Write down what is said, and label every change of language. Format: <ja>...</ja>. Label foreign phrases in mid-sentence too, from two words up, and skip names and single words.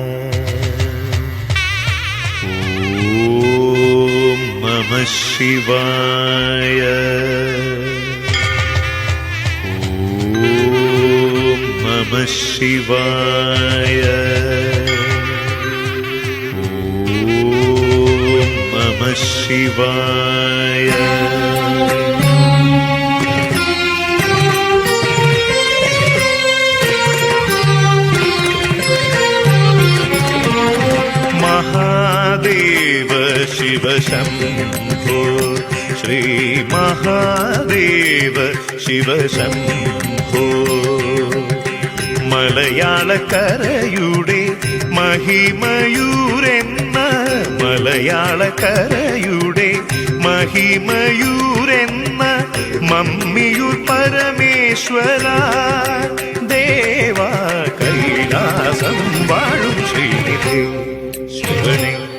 <sa>ഓം നമഃ ശിവായ. ഓം നമഃ ശിവായ. ഓം നമഃ ശിവായ. महादेव शिव शम्भो श्री महादेव शिव शम्भो.</sa> <ml>മലയാളക്കരയുടെ മഹിമയൂരെന്ന മലയാളക്കരയുടെ മഹിമയൂരെന്ന മമ്മിയൂർ പരമേശ്വര ദേവ കൈലാസം വാഴും ശ്രീനിധി ശിവനെ.</ml>